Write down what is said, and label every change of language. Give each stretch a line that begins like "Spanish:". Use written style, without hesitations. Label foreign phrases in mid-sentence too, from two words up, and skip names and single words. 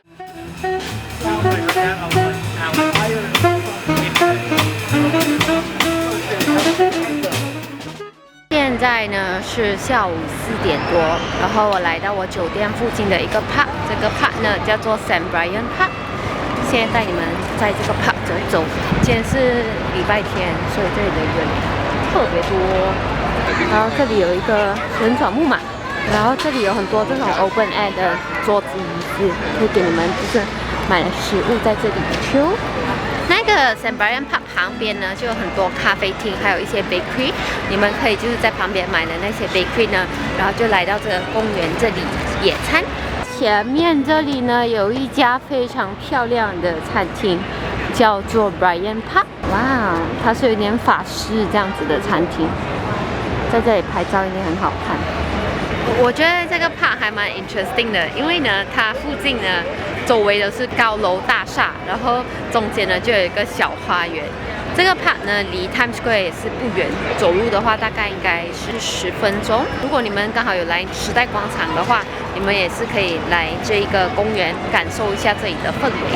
Chinese: 現在呢是下午4點多，然後我來到我酒店附近的一個 pub， 這個 pub 呢叫做 St. Brian Pub。现在带你们在这个 pub 走一走。今天是礼拜天，所以这里的人特別多。然後這裡有一個旋轉木馬，然後這裡有很多這種
English: open air
Chinese: 的桌子椅子，可以給你們就是買了食物在這裡吃。那個 St. Brian Pub 旁邊呢，就有很多咖啡廳，還有一些 bakery， 你們可以就是在旁邊買的那些 bakery 呢，然後就來到這個公園這裡野餐。前面這裡呢有一家非常漂亮的餐廳，叫做 Brian Pub。哇，它是有點法式這樣子的餐廳，在這裡拍照一定很好看。我覺得這個 pub 還蠻 interesting 的，因為呢，它附近呢周圍都是高樓大廈，然後中間呢就有一個小花園。這個 pub 呢離 Times Square 也是不遠，走路的話大概應該是10分鐘。如果你們剛好有來時代廣場的話，你們也是可以來這一個公園感受一下這裡的氛圍。